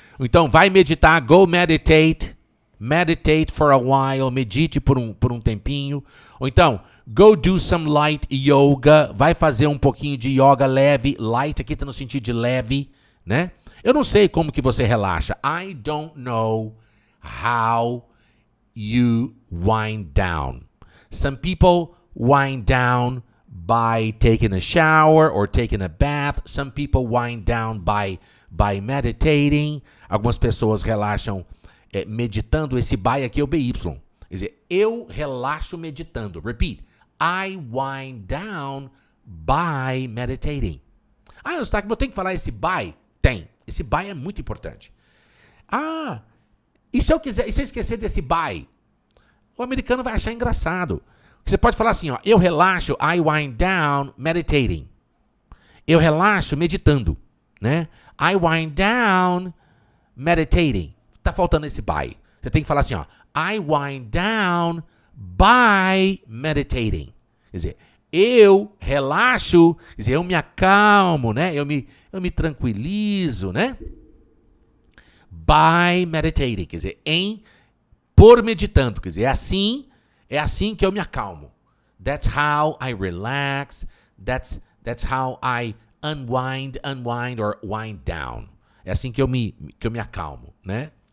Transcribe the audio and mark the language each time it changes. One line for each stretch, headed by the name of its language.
Portuguese: Então vai meditar,
English: go meditate for a while,
Portuguese: medite por um tempinho. Ou então,
English: go do some light yoga,
Portuguese: vai fazer um pouquinho de yoga leve, light aqui tá no sentido de leve, né? Eu não sei como que você relaxa.
English: I don't know how you wind down. Some people wind down by taking a shower or taking a bath. Some people wind down by meditating.
Portuguese: Algumas pessoas relaxam meditando. Esse by aqui é o BY. Quer dizer, eu relaxo meditando.
English: Repeat. I wind down by meditating.
Portuguese: Ah, Eustáquio, eu tenho que falar esse by? Tem. Esse by é muito importante. Ah, e se eu esquecer desse by? O americano vai achar engraçado. Você pode falar assim, ó, eu relaxo,
English: I wind down meditating.
Portuguese: Eu relaxo meditando, né?
English: I wind down meditating.
Portuguese: Tá faltando esse by. Você tem que falar assim, ó,
English: I wind down by meditating.
Portuguese: Quer dizer, eu relaxo, quer dizer, eu me acalmo, né? Eu me tranquilizo, né?
English: By meditating,
Portuguese: quer dizer, por meditando, quer dizer, é assim que eu me acalmo.
English: That's how I relax. That's how I unwind or wind down.
Portuguese: É assim que eu me acalmo, né?